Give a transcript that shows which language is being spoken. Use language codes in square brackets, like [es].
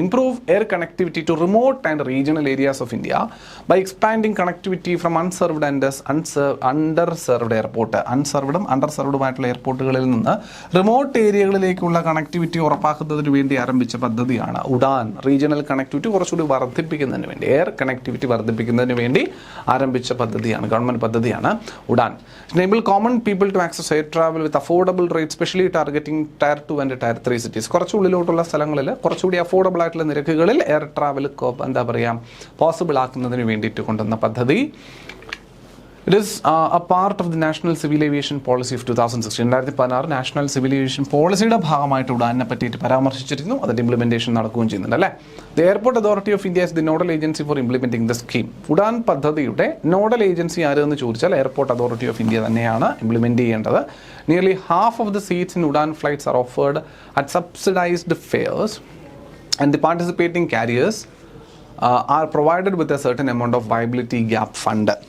[en] Improve air connectivity to remote and regional areas of India by expanding connectivity from unserved and underserved airport. [ml] അൺസർവ്ഡും അണ്ടർസർവ്ഡുമായിട്ടുള്ള എയർപോർട്ടുകളിൽ നിന്ന് remote ഏരിയകളിലേക്കുള്ള connectivity ഉറപ്പാക്കുന്നതിന് വേണ്ടി ആരംഭിച്ച പദ്ധതിയാണ് Udan. Regional connectivity കുറച്ചുകൂടി വർദ്ധിപ്പിക്കുന്നതിന് വേണ്ടി, എയർ കണക്ടിവിറ്റി വർദ്ധിപ്പിക്കുന്നതിന് വേണ്ടി ആരംഭിച്ച പദ്ധതിയാണ്, ഗവൺമെൻറ് പദ്ധതിയാണ് Udan. [en] enable common people to access air travel with affordable rates, especially targeting Tier 2 and Tier 3 cities. [ml] കുറച്ച് ഉള്ളിലോട്ടുള്ള സ്ഥലങ്ങളിൽ കുറച്ചുകൂടി അഫോർഡബിൾ ആയിട്ടുള്ള നിരക്കുകളിൽ എയർ ട്രാവൽ എന്താ പറയുക പോസിബിൾ ആക്കുന്നതിന് വേണ്ടിയിട്ട് കൊണ്ടുവന്ന പദ്ധതി. [en] It is a part of the National Civil Aviation Policy of 2016. [ml] 2016 national civil aviation പോളിസിയുടെ ഭാഗമായിട്ട് ഉഡാനെ പറ്റിയിട്ട് പരാമർശിച്ചിരുന്നു. അതിൻ്റെ ഇംപ്ലിമെൻറ്റേഷൻ നടക്കുകയും ചെയ്യുന്നുണ്ട് അല്ലേ. [en] The airport authority of India is the nodal agency for implementing the scheme. [ml] Udan പദ്ധതിയുടെ നോഡൽ ഏജൻസി ആരെന്ന് ചോദിച്ചാൽ എയർപോർട്ട് അതോറിറ്റി ഓഫ് ഇന്ത്യ തന്നെയാണ് ഇംപ്ലിമെൻറ്റ് ചെയ്യേണ്ടത്. [en] Nearly half of the seats in Udan flights are offered at subsidised fares and the participating carriers are provided with a certain amount of viability gap fund.